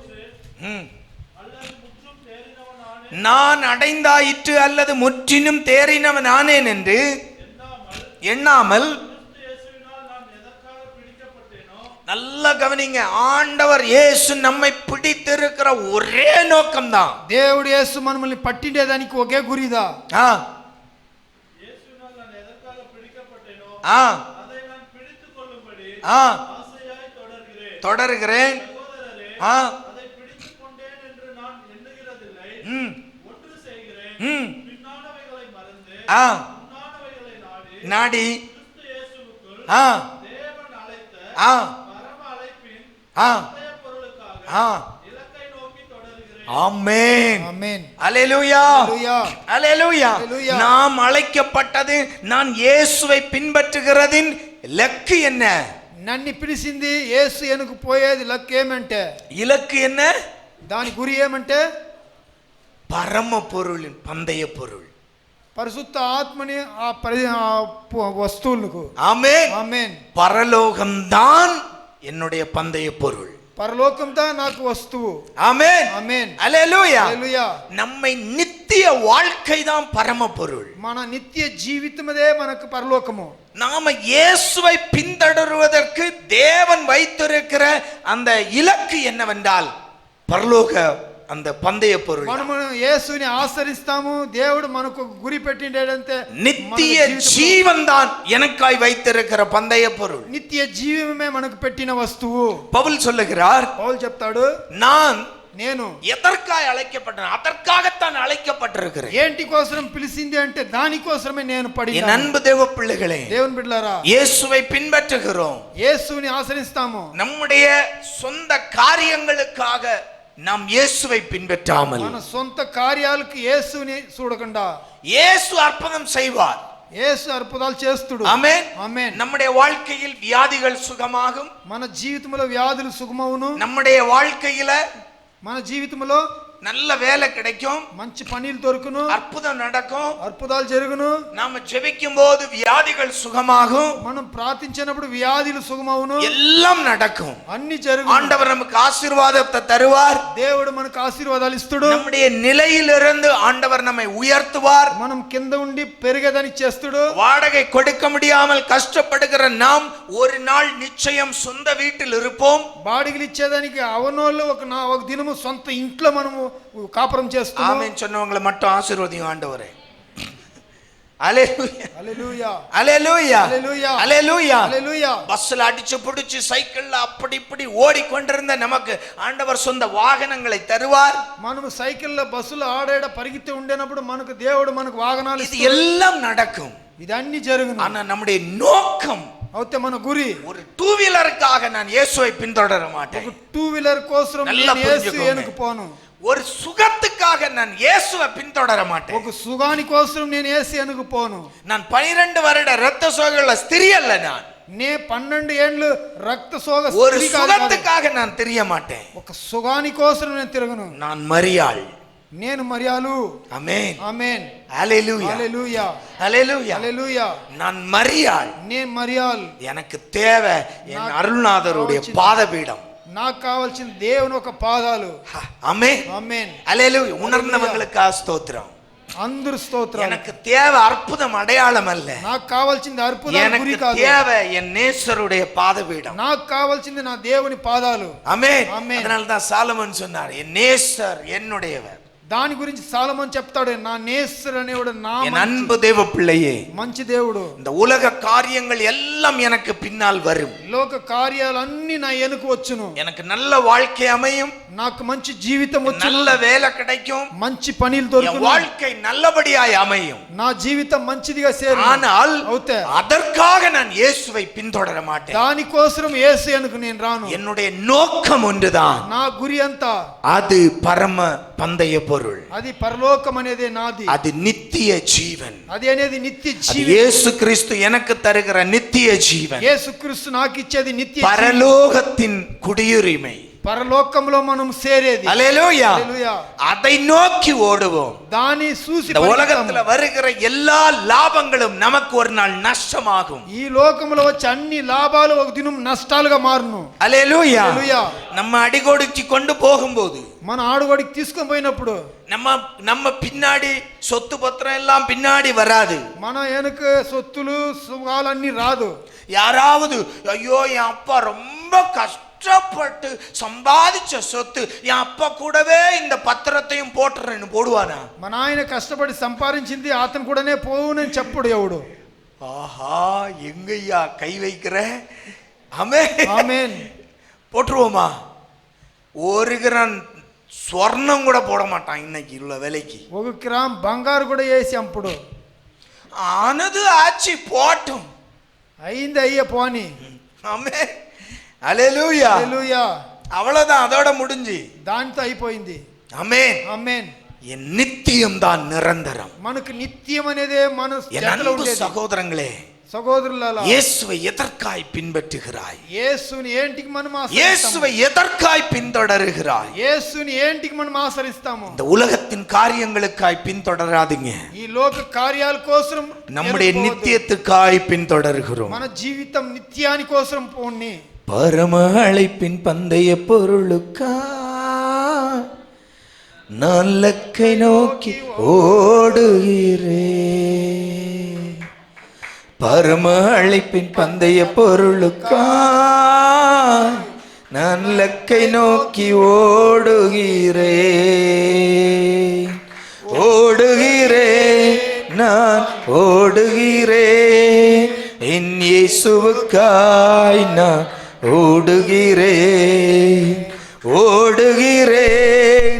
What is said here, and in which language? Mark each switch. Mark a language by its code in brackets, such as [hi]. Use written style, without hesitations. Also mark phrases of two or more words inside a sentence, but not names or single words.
[ta] நான் அடைந்தாயிற்று அல்லது முற்றிலும் தேறினவன் ஆனேன் என்று எண்ணாமல், நல்ல கவனிங்க, ஆண்டவர் இயேசு நம்மை பிடித்திருக்கிற ஒரே நோக்கம்தான். [te] దేవుడు యేసు మనల్ని పట్టిండేదానికి ఒకే గురిదా. [ta] தொடர்கிறேன். நாடி ஆமென். ஆமென். அல்லேலூயா, அல்லேலூயா. அல்லேலூயா. நாம் அழைக்கப்பட்டது, நான் இயேசுவை பின்பற்றுகிறதின் இலக்கு என்ன? [te] నన్ను పిలిచింది యేసు వెనుక పోయేది లక్ష్యం ఏమంటే, [ta] இலக்கு என்ன? [te] దాని గురి ఏమంటే [ta] பரம பொருளின் பந்தய பொருள், [te] పరిశుద్ధ ఆత్మని ఆ వస్తువులకు. [ta] ஆமென். [te] ఆమేన్. [ta] பரலோகம்தான் என்னுடைய பந்தய பொருள். [te] పరలోకందా నాకు వస్తువు. [ta] ஆமென். [te] ఆమేన్. [ta] அல்லேலூயா. [te] హల్లెలూయా. [ta] நம்மை நித்திய வாழ்க்கை தான் பரம பொருள். [te] మన నిత్య జీవితమదే మనకు పరలోకము. [ta] நாம இயேசுவை பின்தொடருவதற்கு தேவன் வைத்திருக்கிற அந்த இலக்கு என்னவென்றால் பரலோக அந்த பந்தய பொருள். [te] మనము యేసుని ఆశ్రయిస్తాము, దేవుడు మనకు గురి పెట్టిండేదంతే [ta] நித்திய ஜீவன் தான் எனக்காய் வைத்திருக்கிற பந்தய பொருள். [te] నిత్య జీవమే మనకు పెట్టిన వస్తువు. [ta] பவுல் சொல்லுகிறார், [te] పౌలు చెప్తాడు, నేను [ta] எதற்காய் அழைக்கப்பட்டேன், அதற்காகத்தான் அழைக்கப்பட்டிருக்கிறேன். [te] ఏంటి కోసం పిలిచింది అంటే దానికోసమే నేను పడిన. [ta] என் அன்பு தேவ பிள்ளைகளே, [te] దేవుని బిడ్డలారా, [ta] இயேசுவை பின்பற்றுகிறோம், [te] యేసుని ఆశ్రయిస్తాము. [ta] நம்முடைய சொந்த காரியங்களுக்காக நாம் இயேசுவை பின்பற்றாமல், [te] మన సొంత కార్యాలకు యేసుని చూడకుండా, [ta] இயேசு அற்புதம் செய்வார், [te] యేసు అద్భుతాలు చేస్తుడు. [ta] ஆமென். [te] ఆమేన్. [ta] நம்முடைய வாழ்க்கையில் வியாதிகள் சுகமாகும், [te] మన జీవితంలో వ్యాధులు సుగమవును, [ta] நம்முடைய வாழ்க்கையில [te] మన జీవితంలో [ta] நல்ல வேலை கிடைக்கும், [te] మంచి పనులు దొరుకును, [ta] அற்புதம் நடக்கும், [te] అద్భుతాలు జరుగును. [ta] நாம ஜெபிக்கும் போது வியாதிகள் சுகமாகும், [te] మనం ప్రార్థించినప్పుడు వ్యాధులు సుగమవును, [ta] எல்லாம் நடக்கும். [te] అన్ని జరుగును. [ta] ஆண்டவர் நமக்கு ஆசீர்வாதத்தை தருவார், [te] దేవుడు మనకు ఆశీర్వాదాలు ఇస్తాడు. [ta] நம்முடைய நிலையிலிருந்து ஆண்டவர் நம்மை உயர்த்துவார். [te] మనం కింద ఉండి పెరిగేదానికి చేస్తాడు. [ta] வாடகை கொடுக்க முடியாமல் கஷ்டப்படுகிற நாம் ஒரு நாள் நிச்சயம் சொந்த வீட்டில் இருப்போம். [te] బాడిగలు ఇచ్చేదానికి అవనోళ్ళు ఒక దినము సొంత ఇంట్లో మనము కాపురం చేస్తాము. [ta] ஆமென் சொன்னவங்களை மட்டும் ஆசீர்வதியும் ஆண்டவரே. அல்லேலூயா, [te] హల్లెలూయా, [ta] அல்லேலூயா, [te] హల్లెలూయా, [ta] அல்லேலூயா. [te] హల్లెలూయా. [ta] பஸ்ல அடிச்சு பிடிச்சு சைக்கிள்ல அப்படி இப்படி ஓடிக்கொண்டிருந்த நமக்கு ஆண்டவர் சொந்த வாகனங்களை தருவார். [te] మనము సైకిల్లో బస్సులో ఆడాడ పరిగెత్తి ఉండేనప్పుడు మనకు దేవుడు మనకు వాహనాలు [ta] இது எல்லாம் நடக்கும். [te] ఇది అన్ని జరుగును. [ta] ஆனா நம்முடைய நோக்கம், [te] అయితే మన గురి, [ta] ஒரு டூ வீலருக்காக நான் இயேசுவை பின்தொடர மாட்டேன். [te] ఒక 2 వీలర్ కోసం [ta] நல்லா [te] నేను యేసు [ta] புரிஞ்சுக்கோங்க. [te] వెనుక పోను. [ta] ஒரு சுகத்துக்காக நான் இயேசுவை பின்தொடர மாட்டேன். [te] ఒక సుగాని కోసం నేను యేసు వెనుక పోను. [ta] நான் 12 வருட ரத்த சோகையுள்ள ஸ்திரீ அல்ல. நான் [te] 12 ఏండ్లు రక్త సోగ [ta] ஒரு [te] స్త్రీ కాదు. [ta] சுகத்துக்காக நான் தெரிய மாட்டேன். [te] ఒక సుగాని కోసం నేను తిరగను. [ta] நான் மரியாள். [te] నేను మరియాలు. [ta] ஆமென், [te] ఆమేన్, [ta] ஹல்லேலூயா, [te] హల్లెలూయా, [ta] ஹல்லேலூயா. [te] హల్లెలూయా. [ta] நான் மரியாள். [te] నేను మరియాల్. [ta] எனக்கு தேவை என் அருள்நாதருடைய பாதபீடம். [te] నాకు కావాల్సిన దేవుని ఒక పాదాలు. [ta] ஆமென், [te] ఆమేన్, [ta] ஹல்லேலூயா. உணர்ந்தவங்களுக்கு ஸ்தோத்திரம். [te] అందరు స్తోత్రం. [ta] எனக்கு தேவை அற்புதம் அடையாளம் அல்ல, [te] నాకు కావాల్సింది అద్భుతం గురి [ta] எனக்கு [te] కాదు. [ta] தேவை என் நேசருடைய பாதபீடம். [te] నాకు కావాల్సింది నా దేవుని పాదాలు. [ta] ஆமென். ஆமென். அதனால தான் சாலமன் சொன்னார், என் நேசர் என்னுடையவர். [te] దాని గురించి సాలమన్ చెప్తాడు, నా నేసర్ అనేవాడు నా [ta] என் அன்பு தேவ பிள்ளையே, [te] మంచి దేవుడు. [ta] இந்த உலக காரியங்கள் எல்லாம் எனக்கு பின்னால் வரும். [te] లోక కార్యాలన్నీ నా వెనుక వచ్చును. [ta] எனக்கு நல்ல வாழ்க்கை அமையும், [te] నాకు మంచి జీవితం వచ్చును, [ta] நல்ல வேலை கிடைக்கும், [te] మంచి పనులు [ta] என் [te] దొరుకును, [ta] வாழ்க்கை நல்லபடியாய் அமையும். [te] నా జీవితం మంచిదిగా సేరు. [ta] ஆனால் [te] అవుతే [ta] அதற்காக நான் இயேசுவை பின்தொடர மாட்டேன். [te] దానికోసం యేసు వెనుక నేను రాను. [ta] என்னுடைய நோக்கம் ஒன்றுதான், [te] నా గురి అంతా [ta] அது பரம பந்தய பொருள், [te] అది పరలోకం అనేది నాది, [ta] அது நித்திய ஜீவன். [te] అది అనేది నిత్య [ta] அது [te] జీవితం. [ta] இயேசு கிறிஸ்து எனக்கு தருகிற நித்திய ஜீவன், [te] యేసుక్రీస్తు నాకు ఇచ్చేది నిత్య జీవితం. [ta] பரலோகத்தின் குடியுரிமை. [te] పరలోకంలో మనం సేరేది. [ta] அல்லேலூயா. [te] హల్లెలూయా. [ta] அதை நோக்கி ஓடுவோம். [te] దాని చూసి [ta] இந்த உலகத்துல வருகிற எல்லா லாபங்களும் நமக்கு ஒரு நாள் நஷ்டமாகும். [te] ఈ లోకంలో వచ్చే అన్ని లాభాలు ఒక దినం నష్టాలుగా మారును. [ta] அல்லேலூயா. [te] హల్లెలూయా. [ta] நம்ம అడిగొడికి கொண்டு போகும்போது, [te] మన ఆడుగోడికి తీసుకొని పోయినప్పుడు [ta] நம்ம பின்னாடி சொத்து பத்திரம் எல்லாம் பின்னாடி வராது. [te] మన వెనుక సొత్తులు సుఖాలన్నీ రాదు. [ta] யாராவது ஐயோ என் அப்பா ரொம்ப கஷ்டப்பட்டு சம்பாதிச்ச சொத்து, என் அப்பா கூடவே இந்த பத்திரத்தையும் போட்டுறேன்னு போடுவானா? [te] మన ఆయన కష్టపడి సంపాదించింది అతను కూడానే పోవునని చెప్పుడు ఎవడు. [ta] ஆஹா, எங்கய்யா கை வைக்கிற? ஆமென், [te] ఆమేన్. [ta] போட்டுருவோமா? ஒரு கிராம் ஸ்வர்ணம் கூட போட மாட்டான் இன்னைக்கு உள்ள விலைக்கு. [te] ఒక గ్రామ్ బంగారు కూడా వేసి అప్పుడు [ta] ஆனது ஆச்சு போட்டும். [te] అయింది అయ్య పోని. [ta] ஆமென், அல்லேலூயா. [te] హల్లెలూయా. [ta] அவ்வளவுதான், அதோட முடிஞ்சு. [te] దానితో అయిపోయింది. [ta] ஆமென். [te] ఆమేన్. [ta] என் நித்தியம் தான் நிரந்தரம். [te] మనకు నిత్యం అనేదే మన [ta] என் [te] చేతిలో [ta] அன்பு [te] ఉండేది. [ta] சகோதரங்களே, [te] సహోదరులారా, [ta] இயேசுவை எதற்காய் பின்பற்றுகிறாய்? [te] యేసుని ఏంటికి మనం ఆశ్రయిస్తాము? [ta] இயேசுவை எதற்காய் பின்தொடருகிறாய்? [te] యేసుని ఏంటికి మనం ఆశ్రయిస్తాము? [ta] இந்த உலகத்தின் காரியங்களுக்காய் பின்தொடராதீங்க, [te] ఈ లోక కార్యాల కోసం [ta] நம்முடைய [te] ఎదుర్కోవద్దు. [ta] நித்தியத்துக்காய் பின்தொடர்கிறோம். [te] మన జీవితం నిత్యాని కోసం పోని. [ta] பரம அழைப்பின் பந்தய பொருளுக்கா நான் லக்கை நோக்கி ஓடுகிறேன். பரம அழைப்பின் பந்தய பொருளுக்கா நான் லக்கை நோக்கி ஓடுகிறேன், ஓடுகிறேன், நான் ஓடுகிறேன், என் இயேசுவுக்காய் நான் ஓடுகிறேன், ஓடுகிறேன்,